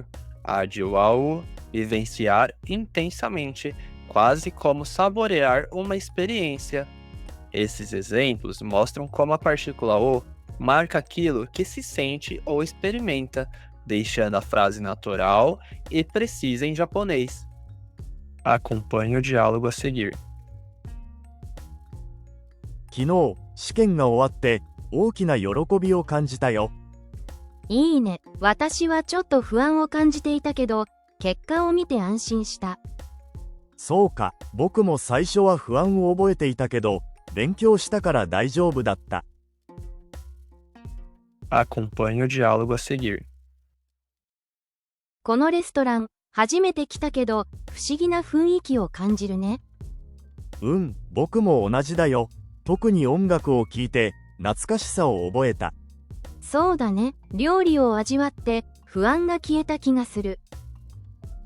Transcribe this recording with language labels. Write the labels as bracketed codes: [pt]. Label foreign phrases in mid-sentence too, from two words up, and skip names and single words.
[pt] Ajiwau, vivenciar intensamente, quase como saborear uma experiência. Esses exemplos mostram como a partícula o marca aquilo que se sente ou experimenta, deixando a frase natural e precisa em japonês. Acompanhe o diálogo a seguir. [ja] 昨日試験が終わって大きな喜びを感じたよ。いいね。私はちょっと不安を感じていたけど、結果を見て安心した。そうか、僕も最初は不安を覚えていたけど勉強したから大丈夫だった。 [pt] Acompanhe o diálogo a seguir. [ja] このレストラン、初めて来たけど、不思議な雰囲気を感じるね。僕も同じだよ。特に音楽を聴いて懐かしさを覚えた。そうだね。料理を味わって不安が消えた気がする。